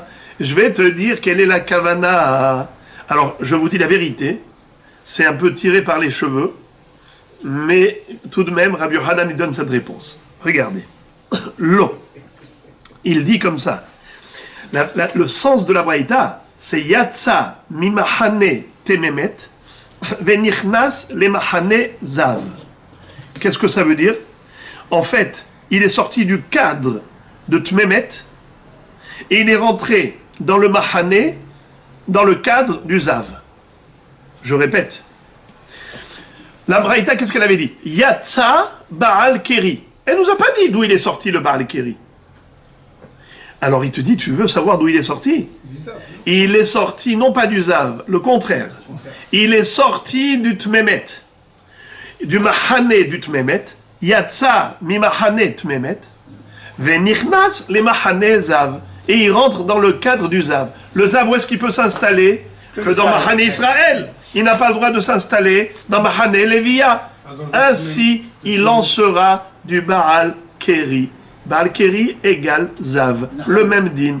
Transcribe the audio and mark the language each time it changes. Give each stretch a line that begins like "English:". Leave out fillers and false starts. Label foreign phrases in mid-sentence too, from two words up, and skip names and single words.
French: Je vais te dire quelle est la kavana. Alors, je vous dis la vérité, c'est un peu tiré par les cheveux, mais tout de même, Rabbi Yochanan, il donne cette réponse. Regardez. Lo. Il dit comme ça. Le sens de la braïta, c'est
Hebrew: יצא ממחנה טמא מת ונכנס למחנה זב.
French: Qu'est-ce que ça veut dire? En fait, il est sorti du cadre de Tmemet et il est rentré dans le Mahane, dans le cadre du Zav. Je répète. La Braïta, qu'est-ce qu'elle avait dit?
Hebrew: יצא בעל קרי.
French: Elle nous a pas dit d'où il est sorti le
Hebrew: בעל קרי.
French: Alors il te dit, tu veux savoir d'où il est sorti? Il est sorti non pas du Zav, le contraire. Il est sorti du Tmemet, du Mahane du Tmemet,
Hebrew: יצא ממחנה טמא מת, ונכנס למחנה זב.
French: Et il rentre dans le cadre du zav. Le zav, où est-ce qu'il peut s'installer? Que dans Mahane Israël. Il n'a pas le droit de s'installer dans Mahane Lévia. Ainsi, il lancera du
Hebrew: בעל קרי. בעל קרי
French: égale zav. Le même din.